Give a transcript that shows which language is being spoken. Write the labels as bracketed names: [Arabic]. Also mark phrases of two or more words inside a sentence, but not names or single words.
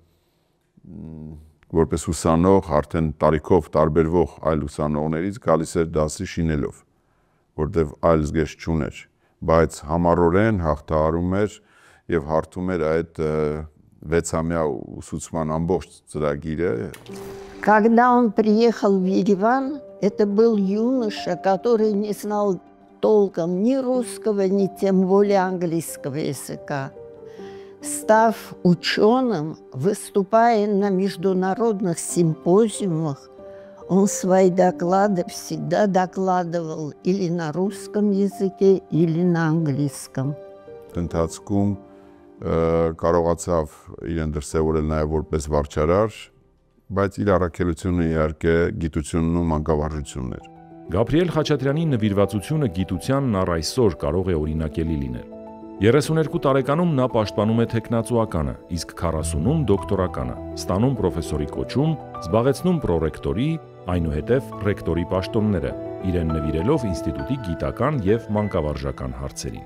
[Armenian] որպես ուսանող արդեն տարիքով տարբերվող այլ ուսանողներից գալիս էր դասի շինելով, որտեղ այլ զգեստ չուներ, բայց համառորեն հաղթահարում էր եւ հարթում էր այդ 6-ամյա ուսուցման ամբողջ ծրագիրը։ [Russian] Когда он приехал в Ереван, это был юноша, который не знал толком ни русского, ни тем более английского языка. Став ученым, выступая на международных симпозиумах, он свои доклады всегда докладывал или на русском языке, или на английском. [Armenian] Ընթացքում կարողացավ իրեն դրսևորել նաև որպես վարչարար, բայց իր առաքելությունը իհարկե գիտությունն ու մանկավարժությունն էր։ Գաբրիել Խաչատրյանի նվիրվածությունը գիտությանն առ այսօր կարող է օրինակելի լինել։ 32 տարեկանում նա պաշտպանում է թեկնածուականը, իսկ 40-ում դոկտորականը, ստանում պրոֆեսորի կոչում, զբաղեցնում պրոռեկտորի, այնուհետև ռեկտորի պաշտոնները, իրեն նվիրելով ինստիտուտի գիտական եւ մանկավարժական հարցերին։